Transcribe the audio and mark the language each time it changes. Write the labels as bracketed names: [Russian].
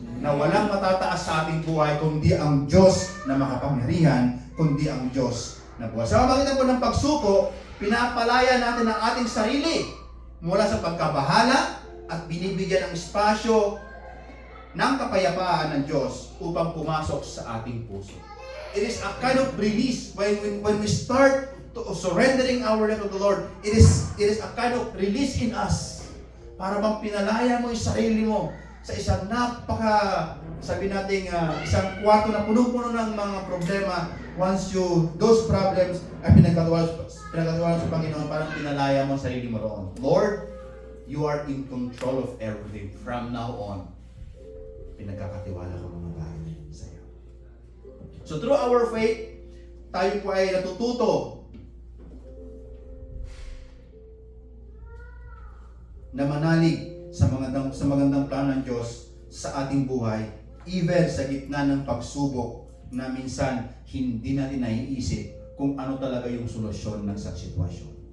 [Filipino] Na walang matataas sa ating buhay kundi ang Diyos na makapangyarihan, kundi ang Diyos na buhay. Sa pamagitan po ng pagsuko, pinapalaya natin ang ating sarili mula sa pagkabahala at binibigyan ng espasyo ng kapayapaan ng Diyos upang pumasok sa ating puso. [English] It is a kind of release when we start to surrendering our life to the Lord. It is a kind of release in us [Filipino] para bang pinalaya mo yung sarili mo sa isang sabi natin, isang kwarto na punong-puno ng mga problema. [English] Once those problems [Filipino] ay pinagkatiwala sa Panginoon, parang pinalaya mo ang sarili mo roon. [English] Lord, you are in control of everything from now on. [Filipino] Pinagkakatiwala ko mga bagay sa iyo. [English] So through our faith, [Filipino] tayo po ay natututo na manalig sa magandang plano ng Diyos sa ating buhay, even sa gitna ng pagsubok na minsan hindi natin naiisip kung ano talaga yung solusyon ng sa sitwasyon.